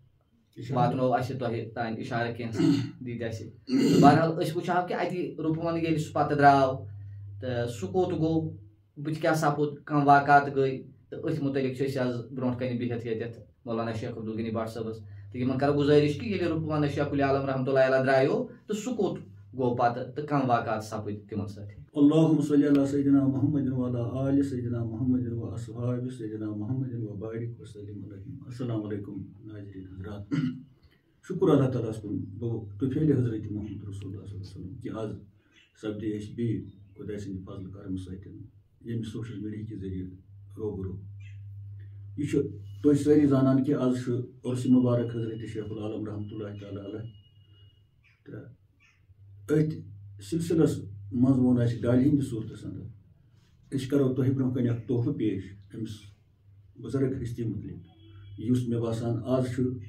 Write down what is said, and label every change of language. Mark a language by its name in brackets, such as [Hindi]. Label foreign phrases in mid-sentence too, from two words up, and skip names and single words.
[Kashmiri] واتنو اسہِ تۄہہِ تانۍ اِشارٕ کینٛہہ دِتۍ اسہِ تہٕ بہرحال أسۍ وٕچھہو کہِ اَتہِ رُپون ییٚلہِ سُہ پتہٕ درٛاو تہٕ سُہ کوٚت گوٚو بٕتھِ کیاہ سپُد کانٛہہ واقعات گٔے تہٕ أتھۍ مُتعلق چھِ أسۍ آز برونٛٹھ کنہِ بِہِتھ ییٚتٮ۪تھ مولانا شیخ عبدالغنی بٹ صٲبس تہٕ یِمن کرو گُزٲرِش کہِ ییٚلہِ رُپون شیخ العالم [Arabic] رحمتہ اللہ علیہ [Kashmiri] درٛایو تہٕ سُہ کوٚت گوٚو پتہٕ تہٕ کانٛہہ واقعات سپٕدۍ تِمن سۭتۍ [Arabic] اللہُم صلی علی سیدنا محمد وعلی آلِ سیدنا محمد واصحابِ سیدنا محمد وبارک وسلم علیہ السلام علیکم [Kashmiri] ناظریٖن حضرات شُکر اللہ تعالیٰ ہس کُن گوٚو طوفیلِ حضرت محمد رسول اللہ [Arabic] صلی اللہ علیہ وسلم [Kashmiri] کہِ آز سپدے أسۍ بیٚیہِ خۄداے سٕنٛدِ فضلہٕ کرمہٕ سۭتۍ ییٚمہِ [English] social media [Kashmiri] کہِ ذٔریعہٕ روبرو یہِ چھُ تُہۍ سٲری زانان کہِ آز چھُ عرسہِ مُبارک حضرت شیخ العالم [Arabic] رحمتہ اللہ تعالیٰ علیہ [Kashmiri] تہٕ أتھۍ سلسلس منٛز ووٚن اَسہِ ڈالہِ ہِنٛدِ صوٗرتس انٛدر أسۍ کرو تۄہہِ برونٛہہ کَنہِ اکھ تحفہٕ پیش أمِس بُزرگ ہستی مُتعلق یُس مےٚ باسان آز چھُ